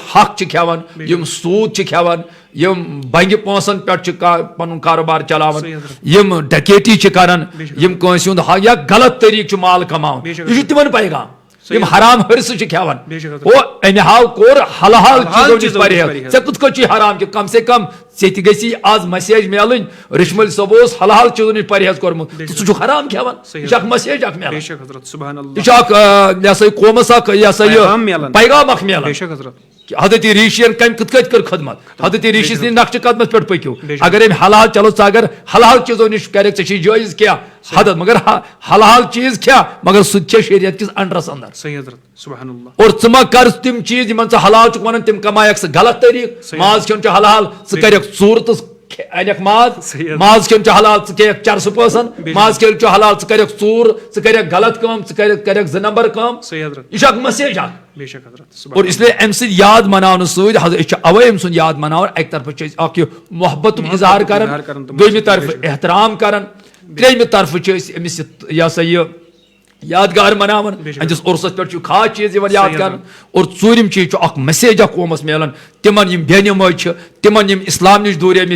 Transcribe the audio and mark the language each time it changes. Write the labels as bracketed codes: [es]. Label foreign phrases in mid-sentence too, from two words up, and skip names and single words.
[ks] حق چھ کھیون یم سود چھ کھیون یم بنگہ پونسن پہ پن کاروبار چلاون یم ڈکیتی چھ کران یم کٲنٛسہِ ہُنٛد حق یا غلط طریقہ چھ مال کماون یہ چھ تمن پیغام یم حرام ہرسہ چھ کھیون او امہ حال کور حلال چیزوں نش پرہیز ژے کتھ کٔنۍ چھ حرام کم سے کم ژے تہِ گژھی آز میسیج میلن رشمل صٲب اوس حلال چیزوں نش پرہیز کورمت تو ژٕ چھُکھ حرام کھیون یہ چھ اکھ میسیج اکھ میلان یہ چھ اکھ یہ سا قومس اکھ یہ سا یہ پیغام اکھ میلان حضرت ریشین کم کت کت کر خدمت حضرت ریشی سن نقش قدمس پہ پکو اگر ام حلال چلو اگر حلال چیزوں نش کرک ژے جائز کیا حدت مگر حلال چیز کیا مگر سہ شریعت کس انڈرس اندر اور ژٕ ما کر تم چیز یمن ژٕ حلال چھُکھ ونان تم کمایکھ ژٕ غلط طریق ماز کھیوٚن چھُ حلال ژٕ کریکھ ژوٗر تہٕ انیکھ ماز کھیوٚن چھُ حلال ژٕ کھیٚیکھ چرسہٕ پٲسن ماز کھیوٚن چھُ حلال ژٕ کریکھ ژوٗر ژٕ کریکھ غلط کٲم ژٕ کریکھ 2 نمبر کٲم یہ چھُ اکھ میسیج اکھ [ur] اور اس لیے [ks] امہ سۭتۍ یاد مناونہٕ سۭتۍ أسۍ چھِ اوے أمۍ سُنٛد یاد مناوان اکہِ طرفہٕ چھِ أسۍ اکھ یہِ محبتُک اظہار کران دوٚیمہِ طرفہٕ احترام کران ترٛیٚیمہِ طرفہٕ چھِ أسۍ أمِس یہِ سا یہِ یادگار مناون أہندِس عرسس پٮ۪ٹھ چھُ خاص چیز یِوان یاد کران اور ژوٗرِم چیٖز چھُ اکھ میسیج اکھ قومس ملان تمن یم بے نمٲز چھِ تمن یم اسلام نش دوٗریمٕتۍ